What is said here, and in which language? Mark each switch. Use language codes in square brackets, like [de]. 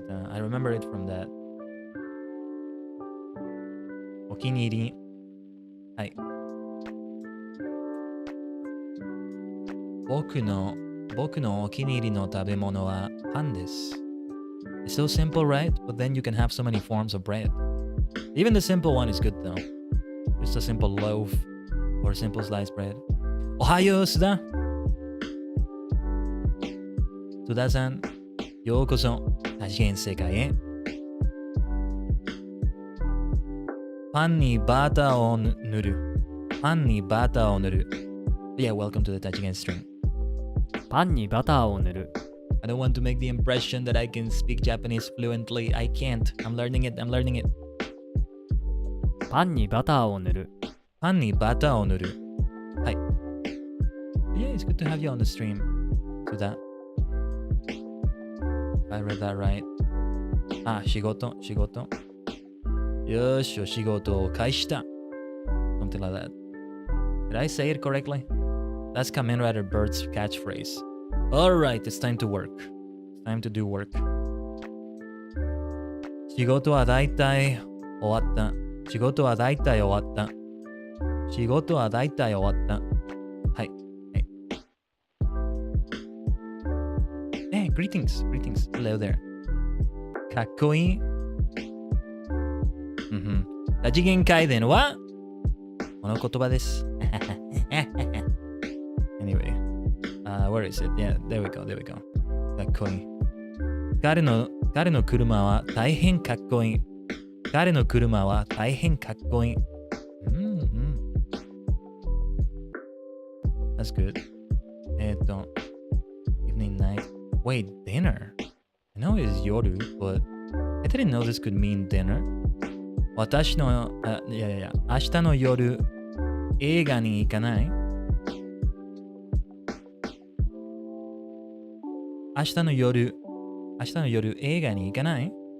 [en] I remember it from that. [ja] お気に入り。はい。僕のお気に入りの食べ物はパンです。 [en] It's so simple, right? But then you can have so many forms of bread. Even the simple one is good though. Just a simple loaf or simple sliced bread. [ja] おはよう、須田さん。ようこそ多次元世界へ。パンにバターを塗る。パンにバターを塗る。 [en] Yeah, welcome to the 多次元 stream. [ja] パンにバターを塗る。 [en] I don't want to make the impression that I can speak Japanese fluently. I can't. I'm learning it. I'm learning it. [ja] パンにバターを塗る。パンにバターを塗る。はい。 [en] Yeah, it's good to have you on the stream. So that. If I read that right. [ja] あ、仕事。よし、お仕事を開始だ。 [en] Something like that. Did I say it correctly? That's Kamen Rider Bird's catchphrase. Alright, it's time to work. It's time to do work. [ja] 仕事はだいたい終わった。仕事はだいたい終わった。仕事はだいたい終わった。はい。 [en] Hey, greetings. Hello there. [ja] かっこいい。多次元カイデンはこの言葉です。 [en] Anyway, where is it? Yeah, there we go. [ja] かっこいい。彼の車は大変かっこいい。彼の車は大変かっこいい。 [en] That's good. Evening, night. Wait, dinner? I know it's yoru, but I didn't know this could mean dinner. [ja] 私の、いや、明日の夜、映画に行かない？明日の夜、映画に行かない？